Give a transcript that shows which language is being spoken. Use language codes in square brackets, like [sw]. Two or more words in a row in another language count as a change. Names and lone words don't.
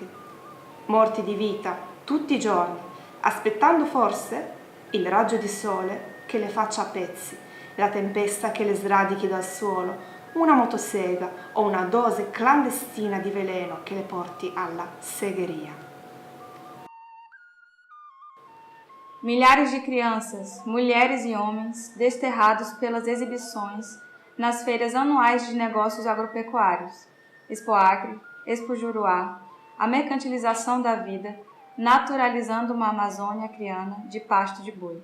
[it] Morti di vita, tutti i giorni, aspettando forse il raggio di sole che le faccia a pezzi, la tempesta che le sradichi dal suolo, una motosega o una dose clandestina di veleno che le porti alla segheria. [pt] Milhares de crianças, mulheres e homens desterrados pelas exibições nas feiras anuais de negócios agropecuários, Expoacre, Expo Juruá, a mercantilização da vida, naturalizando uma Amazônia acreana de pasto de boi.